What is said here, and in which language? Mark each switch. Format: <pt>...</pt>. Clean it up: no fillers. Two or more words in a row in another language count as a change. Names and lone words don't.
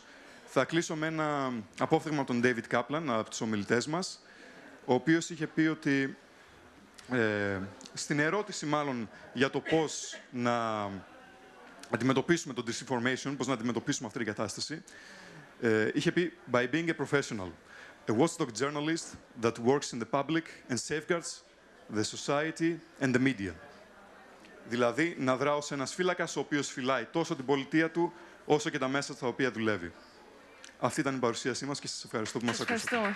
<el>Θα κλείσω με ένα απόφθεγμα τον David Kaplan, από τους ομιλητές μας, ο οποίος είχε πει ότι στην ερώτηση μάλλον για το πώς να αντιμετωπίσουμε το disinformation, πώς να αντιμετωπίσουμε αυτή την κατάσταση, είχε πει</el> <en>«By being a professional, a watchdog journalist that works in the public and safeguards the society and the media».</en> <el>Δηλαδή, να δρά ως ένας φύλακας ο οποίος φυλάει τόσο την πολιτεία του, όσο και τα μέσα στα οποία δουλεύει. Αυτή ήταν η παρουσίασή μας και σας ευχαριστώ που μας ακούσατε.</el>